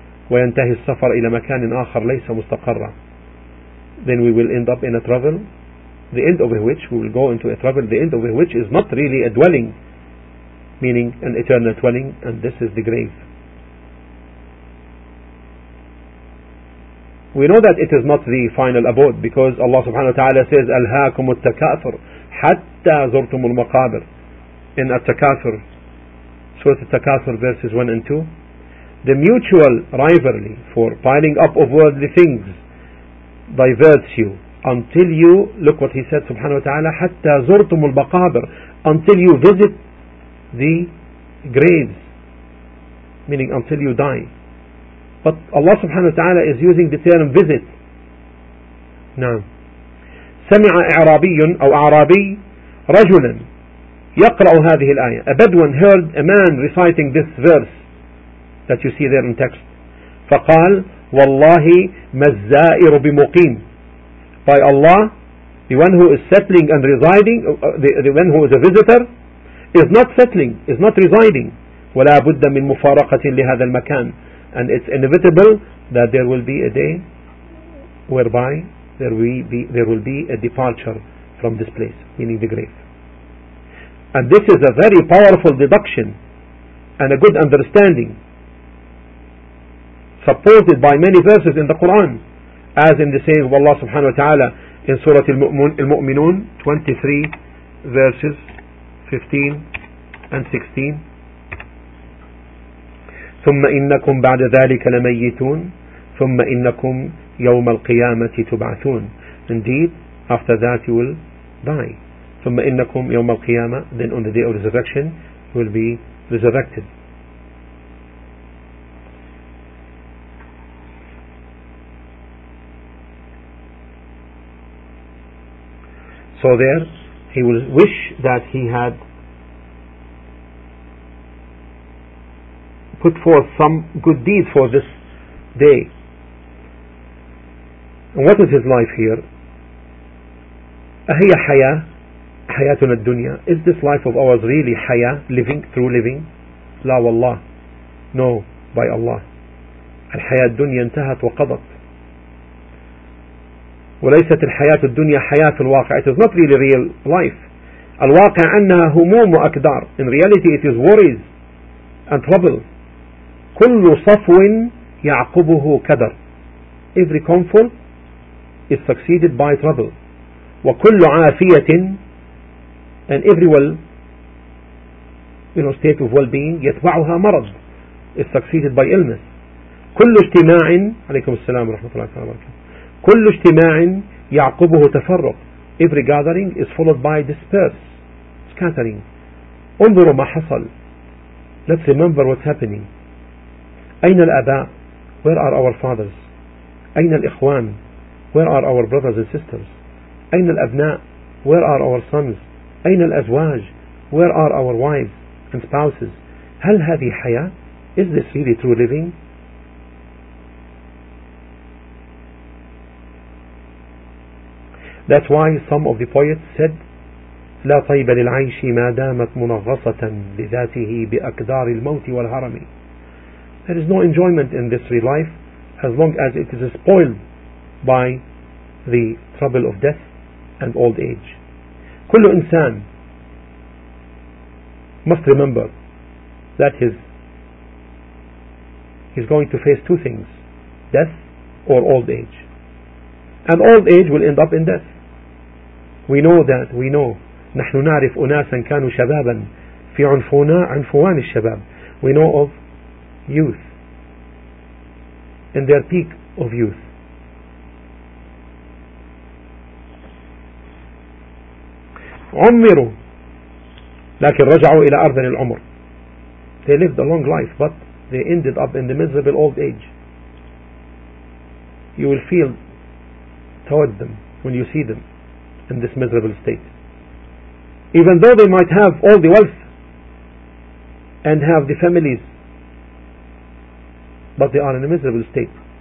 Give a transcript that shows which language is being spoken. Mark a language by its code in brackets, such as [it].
[ar] وينتهي السفر إلى مكان آخر ليس مستقرا. [en] Then we will end up in a travel. The end of which we will go into a travel. The end of which is not really a dwelling. Meaning an eternal dwelling. And this is the grave. We know that it is not the final abode, because Allah subhanahu wa ta'ala says, [ar] أَلْهَاكُمُ التَّكَاثُرُ حَتَّى زُرْتُمُ الْمَقَابِرُ. [en] In At-Takathur, Surah At-Takathur, verses 1 and 2, the mutual rivalry for piling up of worldly things diverts you until you, look what he said subhanahu wa ta'ala, [ar] حَتَّى زُرْتُمُ الْمَقَابِرُ, [en] until you visit the graves, meaning until you die. But Allah subhanahu wa ta'ala is using the term visit. [ar] نعم. سمع إعرابي أو أعرابي رجلا يقرأ هذه الآية. [en] A Bedouin heard a man reciting this verse that you see there in text. [ar] فقال والله ما الزائر بمقيم. [en] By Allah, the one who is settling and residing, the one who is a visitor, is not settling, is not residing. [ar] ولا بد من مفارقة لهذا المكان. [en] And it's inevitable that there will be a day whereby there will be a departure from this place, meaning the grave. And this is a very powerful deduction and a good understanding, supported by many verses in the Quran, as in the saying of Allah subhanahu wa ta'ala in Surah Al-Mu'minun 23 verses 15 and 16. [ar] ثم إنكم بعد ذلك لميتون ثم إنكم يوم القيامة تبعثون. [en] Indeed, after that you will die. [ar] ثم إنكم يوم القيامة, [en] then on the day of resurrection you will be resurrected. So there he will wish that he had put forth some good deeds for this day. And what is his life here? [ar] أهي حياة, حياتنا الدنيا. [en] Is this life of ours really حياة, living, through living? [ar] لا والله. [en] No, by Allah. [ar] الحياة الدنيا انتهت وقضت. وليست الحياة الدنيا حياة الواقع. [en] It is not really real life. [ar] الواقع أنها هموم وأكدار. [en] In reality it is worries and trouble. [ar] كل صفو يعقبه كدر. [en] Every comfort is succeeded by trouble. [ar] وكل عافية, [en] and every well, you know, state of well-being, [ar] يتبعها مرض, [en] is succeeded by illness. [ar] كل اجتماع, عليكم السلام ورحمة الله وبركاته, كل اجتماع يعقبه تفرق. [en] Every gathering is followed by disperse, scattering. [ar] انظروا ما حصل. [en] Let's remember what's happening. [ar] أين الآباء؟ [en] Where are our fathers? [ar] أين الإخوان؟ [en] Where are our brothers and sisters? [ar] أين الأبناء؟ [en] Where are our sons? [ar] أين الأزواج؟ [en] Where are our wives and spouses? [ar] هل هذه حياة؟ [en] Is this really true living? That's why some of the poets said, [ar] لا طيب للعيش ما دامت منغصة لذاته بأقدار الموت والهرم. [en] There is no enjoyment in this real life as long as it is spoiled by the trouble of death and old age. [ar] كل إنسان [en] must remember that he's going to face two things, death or old age. And old age will end up in death. We know that, we know. [ar] نحن نعرف أناسا كانوا شبابا في عنفونا عنفوان الشباب. [en] We know of youth in their peak of youth. [ar] عمروا لكن رجعوا إلى أرض العمر. [en] They lived a long life but they ended up in the miserable old age. You will feel toward them when you see them in this miserable state. Even though they might have all the wealth and have the families, but they are in a miserable state.